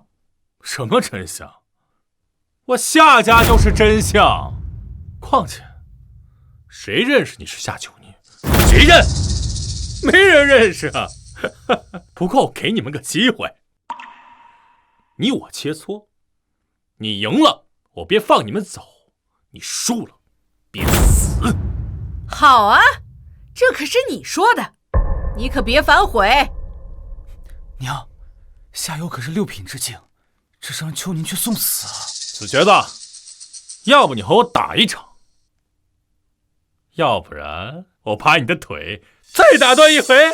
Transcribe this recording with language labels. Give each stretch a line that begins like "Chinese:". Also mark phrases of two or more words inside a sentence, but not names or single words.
Chinese: 什麼真相？我夏家就是真相。況且，誰認識你是夏秋寧？誰認？沒人認識啊。不過我給你們個機會，你我切磋，你贏了，我便放你們走；你輸了，便死。好啊，這可是你說的，你可別反悔。娘，夏幽可是6品之境，這是讓秋寧去送死啊！死瘸子，要不你和我打一場，要不然我把你的腿再打斷一回。